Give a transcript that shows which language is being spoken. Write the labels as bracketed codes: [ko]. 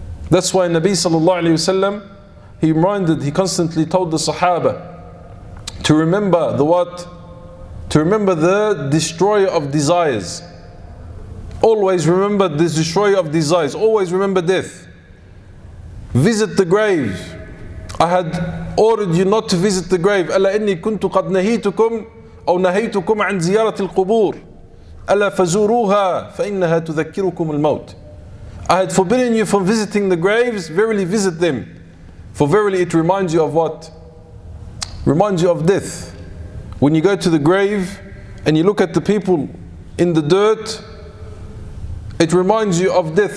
[en] That's why Nabi sallallahu alayhi wa sallam, he constantly told the Sahaba to remember the what? To remember the destroyer of desires. Always remember the destroyer of desires. Always remember death. Visit the grave. I had ordered you not to visit the grave. [ar] ألا إني كنت قد نهيتكم أو نهيتكم عن زيارة القبور. ألا فزوروها فإنها تذكركم الموت. [en] I had forbidden you from visiting the graves. Verily visit them. For verily it reminds you of what? Reminds you of death. When you go to the grave, and you look at the people in the dirt, it reminds you of death.